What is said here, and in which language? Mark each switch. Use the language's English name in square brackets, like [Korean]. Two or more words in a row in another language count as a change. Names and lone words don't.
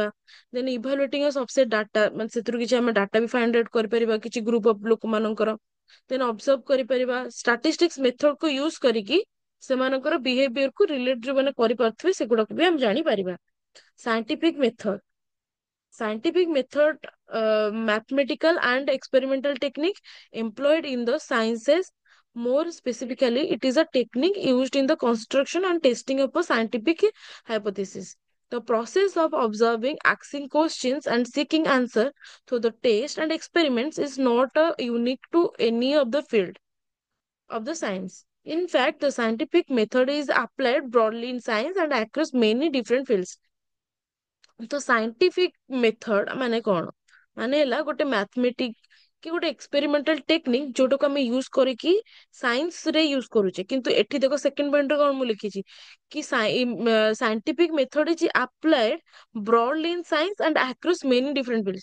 [English] then evaluating subset data, [Odia] ମାନେ ସେଥିରୁ କିଛି ଆମେ ଡାଟା ବି [English] find out [Odia] କରିପାରିବା କିଛି [English] group of [Odia] ଲୋକମାନଙ୍କର। [English] then observe [Odia] କରିପାରିବା [English] statistics method [Odia] କୁ ୟୁଜ କରିକି ସେମାନଙ୍କର ବିହେଭିୟରକୁ ରିଲେଟ ଯୋଉମାନେ କରିପାରୁଥିବେ ସେଗୁଡାକୁ ବି ଆମେ ଜାଣିପାରିବା। [English] scientific method, scientific method, mathematical and experimental technique employed in the sciences. More specifically, it is a technique used in the construction and testing of a scientific hypothesis. The process of observing, asking questions, and seeking answer through the test and experiments is not unique to any of the field of the science. In fact, the scientific method is applied broadly in science and across many different fields. [Odia] ତ [English] scientific method [Odia] ମାନେ କଣ, ମାନେ ହେଲା ଗୋଟେ ମ୍ୟାଥମେଟିକ କି ଗୋଟେ [English] experimental technique [Odia] ଯୋଉଟାକୁ ଆମେ ୟୁଜ କରିକି ସାଇନ୍ସ ରେ ୟୁଜ କରୁଛେ। କିନ୍ତୁ ଏଠି ଦେଖ ସେକେଣ୍ଡ ପଏଣ୍ଟରେ କଣ ମୁଁ ଲେଖିଛି କି [English] scientific method is applied broadly in science and across many different field.